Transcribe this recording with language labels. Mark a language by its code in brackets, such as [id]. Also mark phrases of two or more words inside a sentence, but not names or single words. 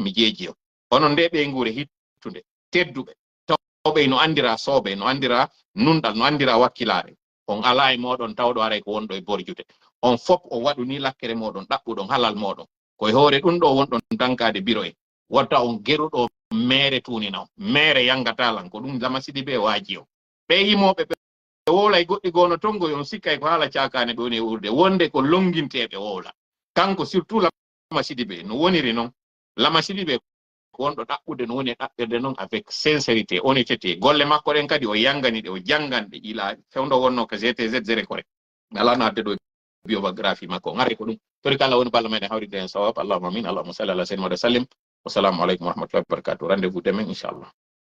[ff] mi jeji on onon de be ngure hittunde teddube tawbe no andira sobe no andira nundal no andira wakkilare on ala e modon tawdo are ko wondo e borjude on fop o wadu ni lakkere modon dabbudon halal modon ko hore dun do wondon dankade biro e wata on gerudo mere tunina mere yangata lan ko dum Lama Sidibé waji o be yimobe be wola e goddi gono tongo yon sikkay ko hala ciakane be woni urde wonde ko longintebe wola kanko surtout Lama Sidibé no woniri non lama sidibe ko on do dabbude no woni dabbirde non [fr] avec sincérité honnêteté [ff] golle makko ren kadi o yangani de o jangande ila fewndo wonno ko GTZ zere ko rek ala na de do biographie makko ngare ko dum tori kala woni balla meden hawri den sawab [ar] اللهم آمين اللهم صل على سيدنا وسلم والسلام عليكم ورحمة الله وبركاته [fr] rendez-vous demain [ff] inchallah